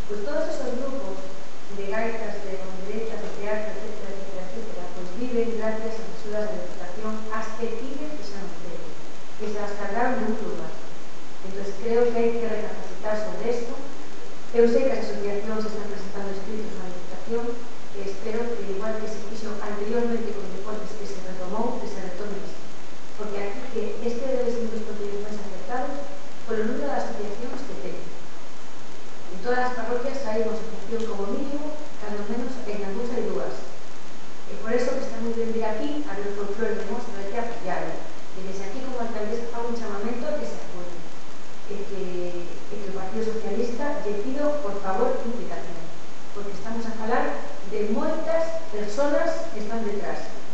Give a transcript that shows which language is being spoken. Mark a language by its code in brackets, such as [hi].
[es] todos esos grupos de gaitas, de panderetas, de teatro, etcétera, etcétera, etcétera, pues viven gracias a mesures de deputación as que piden que se anuncien, que se las cargaron en un lugar. Entonces creo que hai que recapacitar sobre esto. [gl] Eu sei que as asociacións están presentando escritos na deputación e espero que, igual que se fixo anteriormente con deportes que se retomou, que se retome isto. Porque aquí que este debe ser un dos procedimentos máis acertados polo número de asociacións que ten. En todas as parroquias hai unha asociación como mínimo, cando menos en algúns hai dúas. E por eso que está moi ben vir aquí a ver o folclore de Mos, a ver que apoiarlo. E desde aquí como alcaldesa fago un chamamento a que se apoie. E que o Partido Socialista lle pido, por favor, implicación. Porque estamos a falar de moitas persoas que están detrás.